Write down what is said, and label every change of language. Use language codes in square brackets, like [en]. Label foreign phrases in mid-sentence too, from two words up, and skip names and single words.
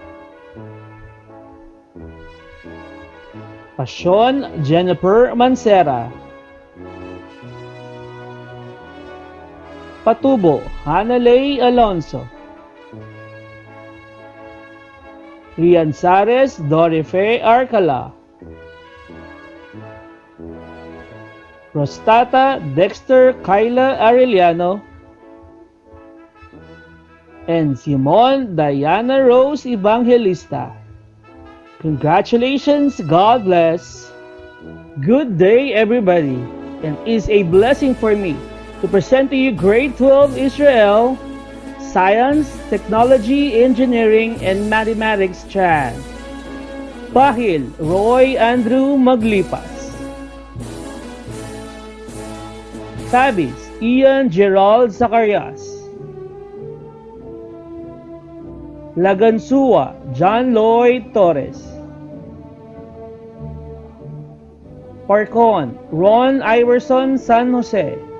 [en] Pasyon Jennifer Mancera, Patubo Hanalay Alonso, Rianzares Dorife Arcala, Rostata Dexter Kyla Arellano, and Simon Diana Rose Evangelista. Congratulations, God bless. Good day, everybody, and it's a blessing for me to present to you grade 12 Israel Science, Technology, Engineering, and Mathematics strand. Pahil Roy Andrew Maglipas, Tabis Ian Gerald Zacarias, Lagansua John Lloyd Torres, Parcon Ron Iverson San Jose,